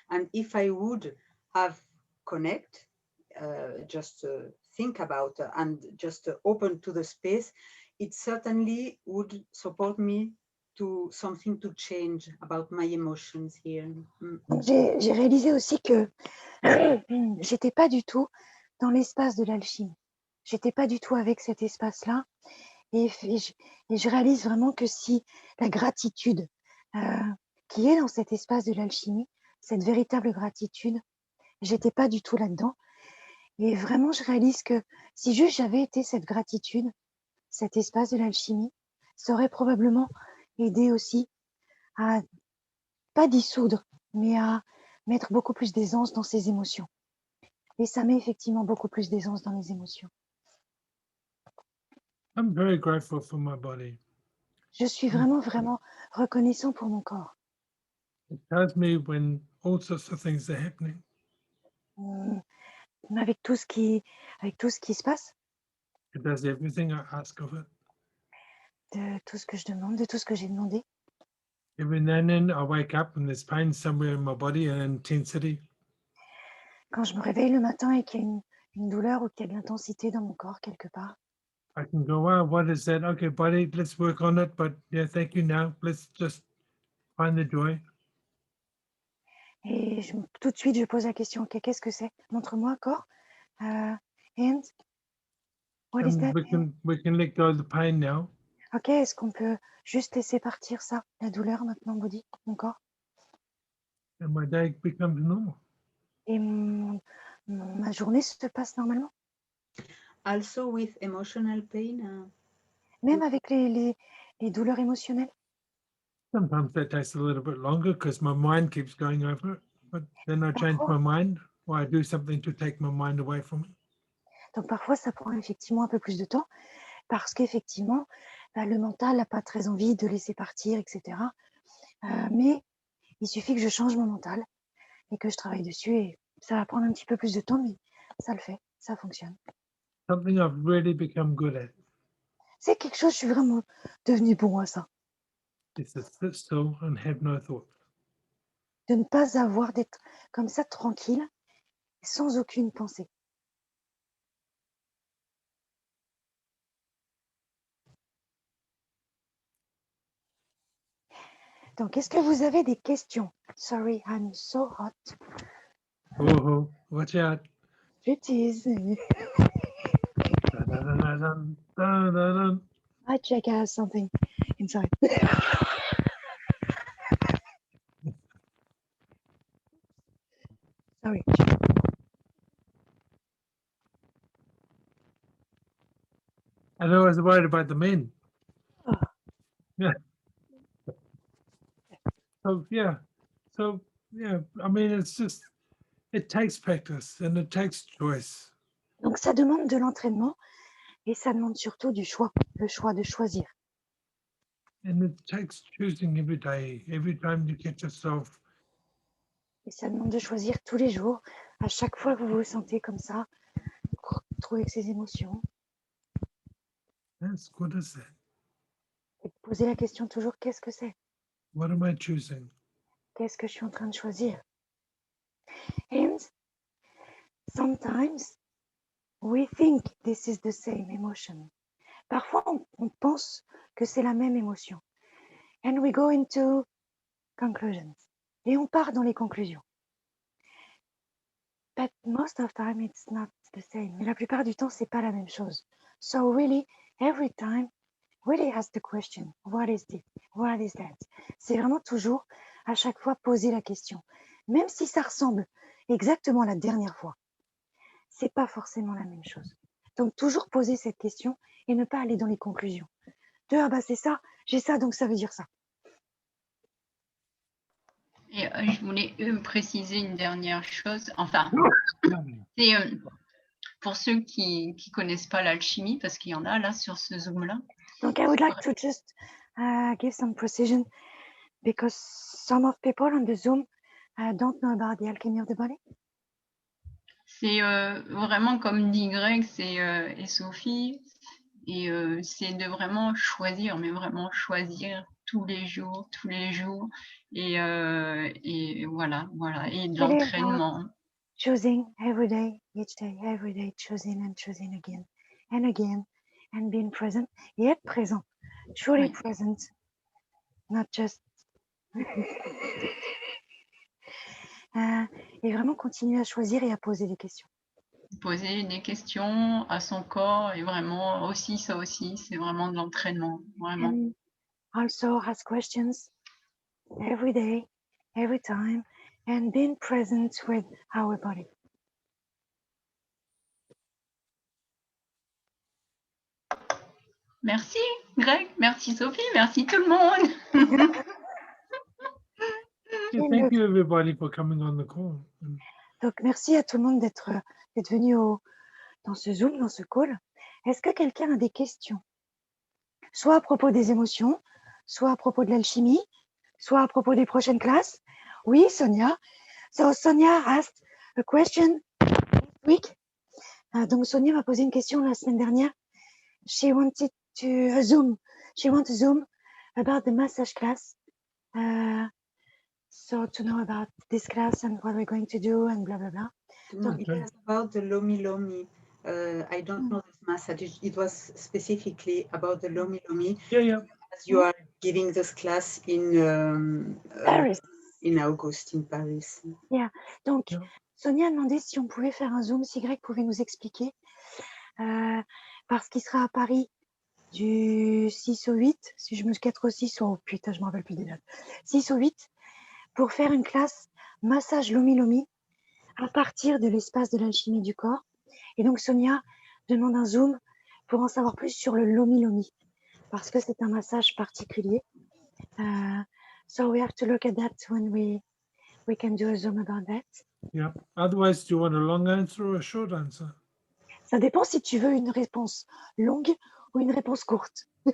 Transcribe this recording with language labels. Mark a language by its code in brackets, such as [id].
[en] And if I would have connect, just think about and just open to the space, it certainly would support me to something to change about my emotions here. [fr] J'ai réalisé aussi que j'étais pas du tout dans l'espace de l'alchimie. J'étais pas du tout avec cet espace-là. Et je réalise vraiment que si la gratitude qui est dans cet espace de l'alchimie, cette véritable gratitude, j'étais pas du tout là-dedans. Et vraiment, je réalise que si juste j'avais été cette gratitude, cet espace de l'alchimie, ça aurait probablement aidé aussi à pas dissoudre, mais à mettre beaucoup plus d'aisance dans ses émotions. Et ça met effectivement beaucoup plus d'aisance dans les émotions. [en] I'm very grateful for my body. [fr] Je suis vraiment, vraiment reconnaissant pour mon corps. [en] It tells me when all sorts of things are happening. [fr] Avec tout ce qui se passe, [en] It does everything I ask of it. [fr] de tout ce que je demande, de tout ce que j'ai demandé. [en] Every now and then I wake up and there's pain somewhere in my body and intensity. [fr] Quand je me réveille le matin et qu'il y a une douleur ou qu'il y a de l'intensité dans mon corps quelque part, [en] I can go, wow, what is that? Okay, body, let's work on it. But yeah, thank you now. Let's just find the joy. [fr] et tout de suite je pose la question, ok, qu'est-ce que c'est? Montre-moi corps. [en] And what is And that? we can let go of the pain now. [fr] Ok, est-ce qu'on peut juste laisser partir ça, la douleur maintenant, body, mon corps? [en] And my day becomes normal. [fr] Et ma journée se passe normalement. [en] Also with emotional pain. [fr] Même avec les douleurs émotionnelles. [en] Sometimes that takes a little bit longer because my mind keeps going over it. But then I change my mind or I do something to take my mind away from it. [fr] Donc parfois ça prend effectivement un peu plus de temps parce qu'effectivement le mental n'a pas très envie de laisser partir, etc. Mais il suffit que je change mon mental et que je travaille dessus et ça va prendre un petit peu plus de temps, mais ça le fait, ça fonctionne. [en] Something I've really become good at [fr] C'est quelque chose, je suis vraiment devenue bon à ça. [en] is to sit still and have no thought. [fr] De ne pas avoir d'être comme ça tranquille, sans aucune pensée. Donc, est-ce que vous avez des questions? [en] Sorry, I'm so hot. Oh, watch out. Striptease. Dun, dun, dun, dun, dun, dun. I check out something inside. Sorry. And I was worried about the men. Oh. Yeah. So yeah. So yeah, I mean, it's just, it takes practice and it takes choice. [fr] Donc ça demande de l'entraînement et ça demande surtout du choix, le choix de choisir. [en] And it takes choosing every day, every time you get yourself. [fr] Et ça demande de choisir tous les jours, à chaque fois que vous vous sentez comme ça, trouver ses émotions. [en] Yes, what is that? [fr] Et poser la question toujours, qu'est-ce que c'est? [en] What am I choosing? [fr] Qu'est-ce que je suis en train de choisir? [en] And sometimes we think this is the same emotion. [fr] Parfois, on pense que c'est la même émotion. [en] And we go into conclusions. [fr] Et on part dans les conclusions. [en] But most of the time, it's not the same. [fr] Mais la plupart du temps, c'est pas la même chose. [en] So really, every time, really ask the question, what is this? What is that? [fr] C'est vraiment toujours, à chaque fois, poser la question. Même si ça ressemble exactement à la dernière fois, c'est pas forcément la même chose. Donc, toujours poser cette question et ne pas aller dans les conclusions. Ah bah c'est ça, j'ai ça, donc ça veut dire ça. Et je voulais préciser une dernière chose. Enfin, c'est pour ceux qui ne connaissent pas l'alchimie, parce qu'il y en a là sur ce Zoom-là. [en] Donc, I would like to just give some precision because some of people on the Zoom don't know about the alchemy of the body. [fr] C'est vraiment comme dit Greg et Sophie, et c'est de vraiment choisir, mais vraiment choisir tous les jours, et voilà, et de l'entraînement. [en] Choosing every day, choosing again and again, and being present, [fr] et être présent, [en] truly present, not just. [fr] Et vraiment continuer à choisir et à poser des questions. Poser des questions à son corps, et vraiment aussi, ça aussi, c'est vraiment de l'entraînement, vraiment. [en] And also ask questions every day, every time, and being present with our body. [fr] Merci Greg, merci Sophie, merci tout le monde. [en] Thank you everybody for coming on the call. [fr] Donc merci à tout le monde d'être venu dans ce Zoom, dans ce call. Est-ce que quelqu'un a des questions? Soit à propos des émotions, soit à propos de l'alchimie, soit à propos des prochaines classes? Oui, Sonia. [en] So Sonia asked a question this week. [fr] Donc Sonia m'a posé une question la semaine dernière. [en] She wanted to Zoom. She wants to Zoom about the massage class. So to know about this class and what we're going to do and blah, blah, blah. No, it was about the Lomi Lomi. I don't know this massage. It was specifically about the Lomi Lomi. Yeah. As you are giving this class in Paris. In August, in Paris. Yeah. [fr] Donc, Sonia a demandé si on pouvait faire un Zoom, si Greg pouvait nous expliquer, parce qu'il sera à Paris du 6 au 8, si je me 4 au 6, oh putain, je me rappelle plus des dates, 6 au 8, pour faire une classe massage Lomi Lomi à partir de l'espace de l'alchimie du corps. Et donc, Sonia demande un Zoom pour en savoir plus sur le Lomi Lomi, parce que c'est un massage particulier. [en] So we have to look at that when we can do a Zoom about that. Yeah. Otherwise, do you want a long answer or a short answer? [fr] Ça dépend si tu veux une réponse longue ou une réponse courte.